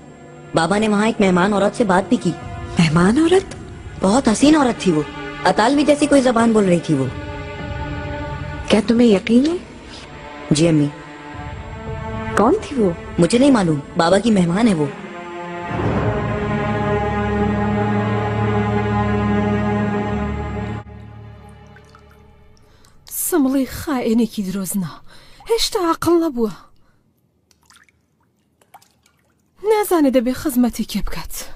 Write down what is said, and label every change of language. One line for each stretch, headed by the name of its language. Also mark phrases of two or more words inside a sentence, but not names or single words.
Hindi: बाबा ने वहाँ एक मेहमान औरत से बात भी की। मेहमान औरत? बहुत हसीन औरत थी वो, अतालवी जैसी कोई जबान बोल रही थी वो। क्या तुम्हें यकीन है? जी अम्मी। कौन थी वो? मुझे नहीं मालूम, बाबा की मेहमान है वो।
Central Kurdish: سمڵی خائێنێکی درۆزنا هێشتا عەقڵ نەبووە، نازانێ دەبێ خزمەتی کێ بکات.